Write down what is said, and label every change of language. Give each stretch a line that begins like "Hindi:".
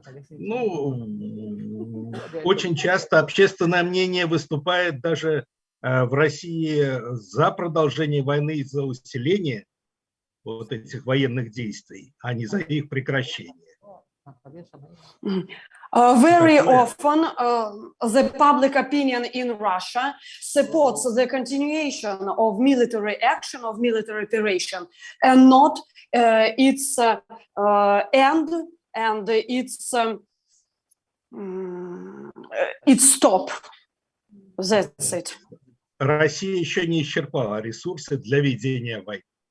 Russian: Ну, очень часто общественное мнение выступает даже в России за продолжение войны и за усиление вот этих военных действий, а не за их прекращение.
English: Very often, the public opinion in Russia supports the continuation of military action, of military operation, and not its end and its stop. That's it.
Russian: Россия еще не исчерпала ресурсы для ведения войны.